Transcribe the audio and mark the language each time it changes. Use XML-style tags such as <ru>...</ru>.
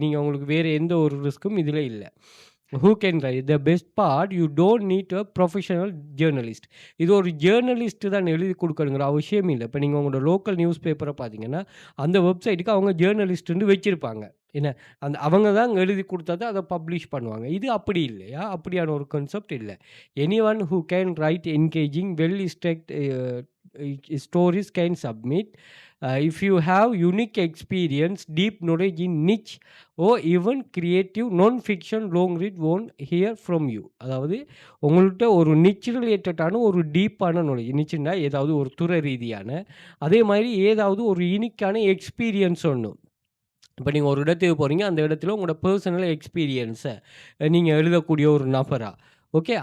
<ta>நீங்கள் உங்களுக்கு வேறு எந்த ஒரு ரிஸ்க்கும் இதில் இல்லை.</ta> <en>who can write the best part, you don't need a professional journalist.</en> <ta>இது ஒரு ஜேர்னலிஸ்ட் தான் எழுதி கொடுக்கணுங்கிற அவசியம் இல்லை. இப்போ நீங்கள் உங்களோட லோக்கல் நியூஸ் பேப்பரை பார்த்தீங்கன்னா அந்த வெப்சைட்டுக்கு அவங்க ஜேர்னலிஸ்ட்டுன்னு வச்சுருப்பாங்க. என்ன அவங்க தான் எழுதி கொடுத்தா அதை பப்ளிஷ் பண்ணுவாங்க. இது அப்படி இல்லையா, அப்படியான ஒரு கான்செப்ட் இல்லை.</ta> <en>anyone who can write engaging well structured stories can submit. If you have unique experience, deep knowledge in niche or even creative non-fiction, Longread won't hear from you.</en> <ta>அதாவது உங்கள்கிட்ட ஒரு நிச் ரிலேட்டடான ஒரு டீப்பான நாலேஜ், நிச்சுன்னா ஏதாவது ஒரு துறை ரீதியான, அதே மாதிரி ஏதாவது ஒரு யூனிக்கான எக்ஸ்பீரியன்ஸ் ஒன்று. இப்போ நீங்கள் ஒரு இடத்துக்கு போகிறீங்க, அந்த இடத்துல உங்களோட பர்சனல் எக்ஸ்பீரியன்ஸை நீங்கள் எழுதக்கூடிய ஒரு நபரா. ஓகே.</ta>